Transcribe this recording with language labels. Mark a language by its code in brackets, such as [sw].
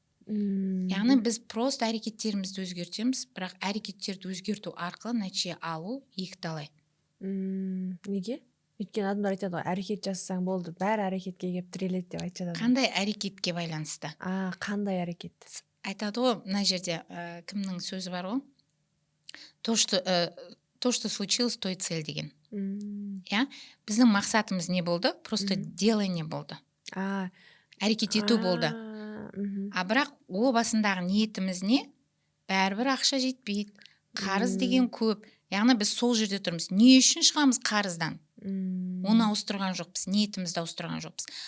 [kk] Яғни біз просто әрекеттерімізді өзгертеміз, бірақ әрекеттерді өзгерту арқылы нәтиже алу екіталай. Неге? Өйткені адамдар айтады ғой, әрекет жасасаң болды, бәрі әрекетке келіп тіреледі деп айтады. Қандай әрекетке байланысты? Қандай әрекет? Айтады ғой, мына жерде кімнің сөзі бар ғой? [ru] То, что случилось, то и цель [kk] деген. Біздің мақсатымыз не болды? [ru] Просто делание [kk] болды. Әрекет ету болды. Бірақ о басындағы ниетіміз не? Бәрібір ақша жетпейді. Қарыз деген көп. Яғни біз сол жерде тұрмыз. Не үшін шығамыз қарыздан? Оны ауыстырған жоқпыз, ниетімізді ауыстырған жоқпыз.